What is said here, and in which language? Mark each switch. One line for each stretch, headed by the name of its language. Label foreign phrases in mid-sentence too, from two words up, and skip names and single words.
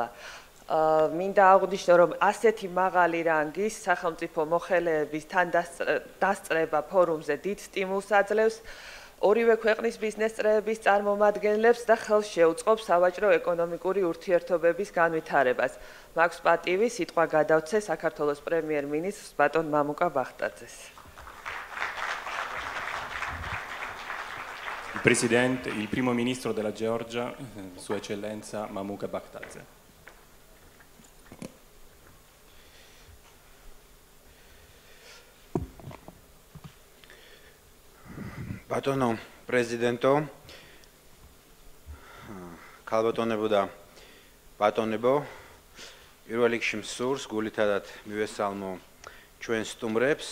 Georgian: მინდა აღვნიშნო, რომ ასეთი მაღალი რანგის სახელმწიფო მოხელეების თან დასწრება ფორუმზე დიდ სტიმულს აძლევს ორივე ქვეყნის ბიზნეს წრეების წარმომადგენლებს და ხელს შეუწყობს სავაჭრო ეკონომიკური ურთიერთობების განვითარებას. მაქვს პატივი სიტყვა გადავცე საქართველოს პრემიერ-მინისტრს ბატონ მამუკა ბახტაძეს.
Italian: Il primo ministro della Georgia, Sua Eccellenza Mamuka Bakhtadze.
Georgian: ბატონო პრეზიდენტო, ქალბატონებო და ბატონებო, პირველ რიგში მსურს გულითადად მივესალმო ჩვენ სტუმრებს.